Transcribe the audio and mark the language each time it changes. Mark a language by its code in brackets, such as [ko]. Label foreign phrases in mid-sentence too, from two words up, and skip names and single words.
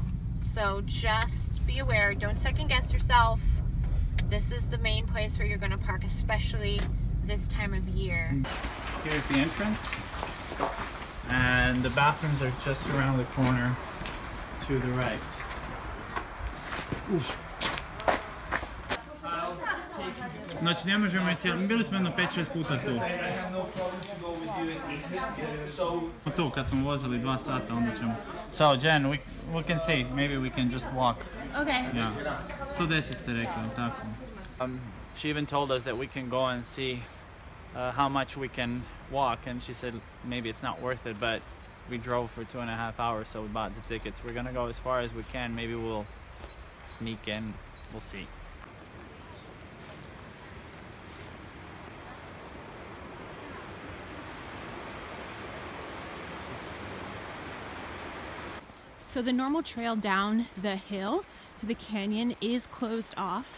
[en] So just be aware, don't second guess yourself. This is the main place where you're going to park, especially this time of year. Here's the entrance, and the bathrooms are just around the corner to the right. [bs] Znači ne možemo ići, bili smo jedno 5-6 puta tu. Tu kad smo vozili 2 sata, onda ćemo. [en] So Jen, we can see, maybe we can just walk. Okay. [bs] Yeah. 110 ste rekli, tako. [en] She even told us that we can go and see how much we can walk, and she said maybe it's not worth it, but we drove for 2.5 hours, so we bought the tickets. We're gonna go as far as we can. Maybe we'll sneak in. We'll see. So the normal trail down the hill to the canyon is closed off.